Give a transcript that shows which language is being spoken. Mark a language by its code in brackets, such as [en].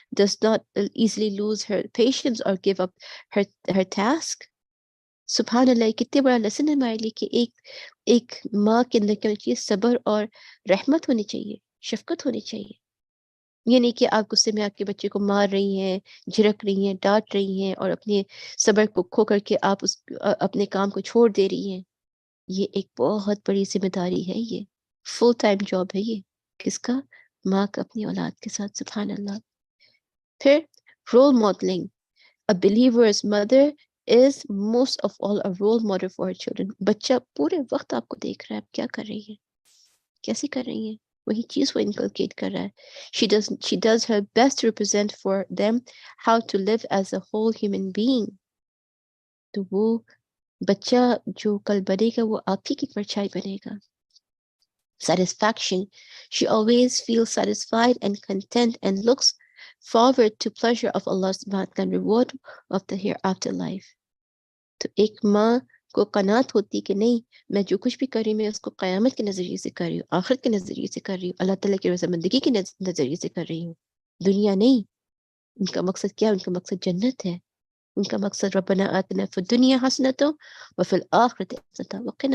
[en] Does not easily lose her patience or give up her task. [ur] سبحان اللہ، کتنے بڑا lesson ہے ہمارے لیے کہ ایک ماں کے اندر کیا ہونی چاہیے؟ صبر اور رحمت ہونی چاہیے، شفقت ہونی چاہیے. یہ نہیں کہ آپ غصے میں آ کے بچے کو مار رہی ہیں، جھڑک رہی ہیں، ڈانٹ رہی ہیں اور اپنے صبر کو کھو کر کے آپ اپنے کام کو چھوڑ دے رہی ہیں. یہ ایک بہت بڑی ذمہ داری ہے، یہ فل ٹائم جاب ہے. یہ کس کا؟ ماں کا اپنی اولاد کے ساتھ. سبحان اللہ. پھر role modelling. [en] A believer's mother is most of all a role model for her children. [ur] بچہ پورے وقت آپ کو دیکھ رہا ہے، آپ کیا کر رہی ہیں، کیسے کر رہی ہیں، وہی چیز وہ انکلکیٹ کر رہا ہے. [en] She does her best to represent for them how to live as a whole human being. [ur] تو وہ بچہ جو کل بنے گا وہ آپ ہی کی پرچھائی بنے گا. [en] Satisfaction. She always feels satisfied and content and looks forward to pleasure of Allah subhanahu wa ta'ala and reward of the hereafter life. [ur] تو ایک ماں کو قناعت ہوتی کہ نہیں، میں جو کچھ بھی کر رہی ہوں میں اس کو قیامت کے نظریے سے کر رہی ہوں، آخرت کے نظریے سے کر رہی ہوں، اللہ تعالیٰ کی رضامندگی کے نظریے سے کر رہی ہوں، دنیا نہیں. ان کا مقصد کیا؟ ان کا مقصد جنت ہے. ان کا مقصد [ar] ربنا آتنا فی الدنیا حسنۃ وفی الآخرۃ حسنۃ وقنا